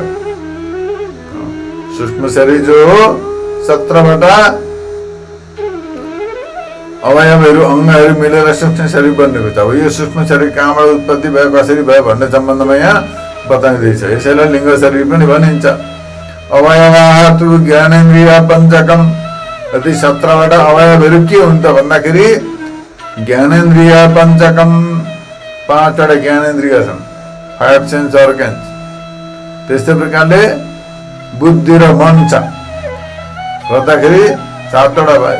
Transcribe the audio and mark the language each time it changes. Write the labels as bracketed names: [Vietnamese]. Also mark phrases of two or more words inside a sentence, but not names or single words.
[Nepali] सूक्ष्म शरीर जो हो 17वटा अवयवहरू, अङ्गहरू मिलेर सूक्ष्म शरीर बनिएको छ। यो सूक्ष्म शरीर कहाँबाट उत्पत्ति भयो, कसरी भयो भन्ने सम्बन्धमा यहाँ बताइँदैछ। यसैलाई लिङ्ग शरीर पनि भनिन्छ। [Sanskrit] अवयवाः तु ज्ञानेन्द्रिय पञ्चकम्। [Nepali] यदि 17वटा अवयवहरू के हुन्छ भन्दाखेरि [Sanskrit] ज्ञानेन्द्रिय पञ्चकम्, [Nepali] 5वटा ज्ञानेन्द्रिय छन्, 5 [English] sense organs. [Nepali] त्यस्तै प्रकारले बुद्धि र मन छ भन्दाखेरि 7वटा भयो।